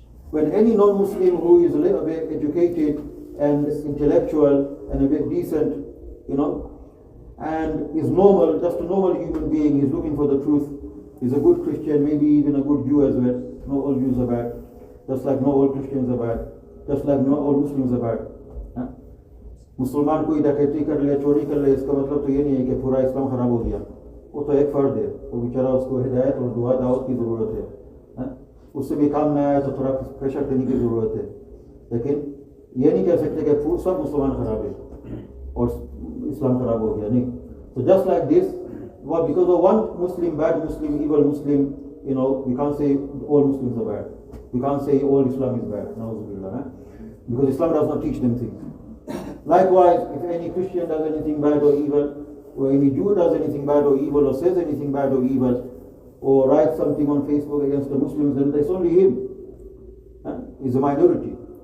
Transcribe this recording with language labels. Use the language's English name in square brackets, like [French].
[English] When any non-Muslim who is a little bit educated and intellectual and a bit decent, and is normal, just a normal human being, is looking for the truth, is a good Christian, maybe even a good Jew as well. Not all Jews are bad, just like not all Christians are bad, just like not all Muslims are bad. [Hindi] मुसलमान कोई डकैती कर ले, चोरी कर ले, इसका मतलब तो ये नहीं है कि पूरा इस्लाम खराब हो गया। वो तो एक फर्द है, वो बेचारा, उसको हिदायत और दुआ दावत की ज़रूरत है। उससे भी काम ना आया तो थोड़ा प्रेशर करने की ज़रूरत है, लेकिन ये नहीं कह सकते कि सब मुसलमान खराब है और इस्लाम खराब हो गया, नहीं। [English] So just like this, because of one Muslim, bad Muslim, evil Muslim, we can't say all Muslims are bad. We can't say all Islam is bad, because Islam does not teach them things. Likewise, if any Christian does anything bad or evil, or any Jew does anything bad or evil, or says anything bad or evil, or writes something on Facebook against the Muslims, then it's only him. He's a minority.